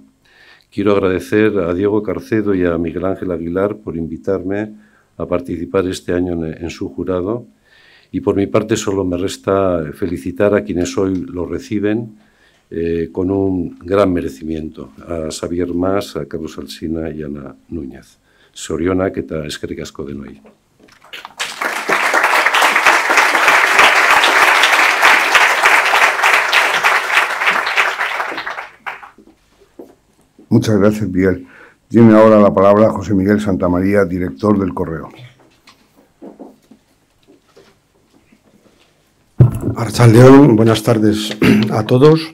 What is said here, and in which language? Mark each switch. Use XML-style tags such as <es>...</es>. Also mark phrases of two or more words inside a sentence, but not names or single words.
<es>Quiero agradecer a Diego Carcedo y a Miguel Ángel Aguilar por invitarme a participar este año en su jurado. Y por mi parte solo me resta felicitar a quienes hoy lo reciben con un gran merecimiento, a Xavier Mas, a Carlos Alsina y a Ana Núñez.</es> <eu>Zorionak eta eskerrik asko denoi.</eu> <es>Muchas gracias, Miguel. Tiene ahora la palabra José Miguel Santamaría, director del Correo. Arratsaldeon, buenas tardes a todos.</es>